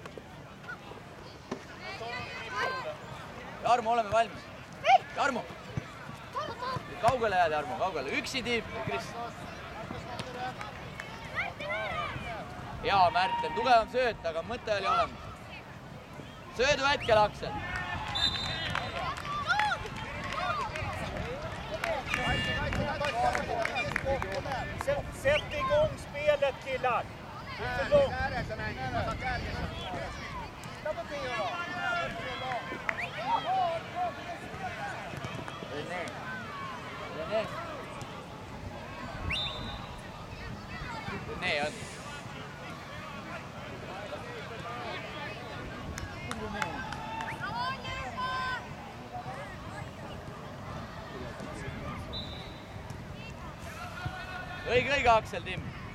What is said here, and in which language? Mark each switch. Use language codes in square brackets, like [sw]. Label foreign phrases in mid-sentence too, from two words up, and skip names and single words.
[et] Jarmo, oleme valmis. Jarmo. Kaugele jääd, Jarmo, kaugele. Üksi tiib, Kris. Hea, Märten, tugevam sööt, aga mõte oli olemas. Söödu hetkel, Aksel. [sv] Sätt igång spelet, killar. För långt. [et] Rene on. Õige, Aksel, Tim.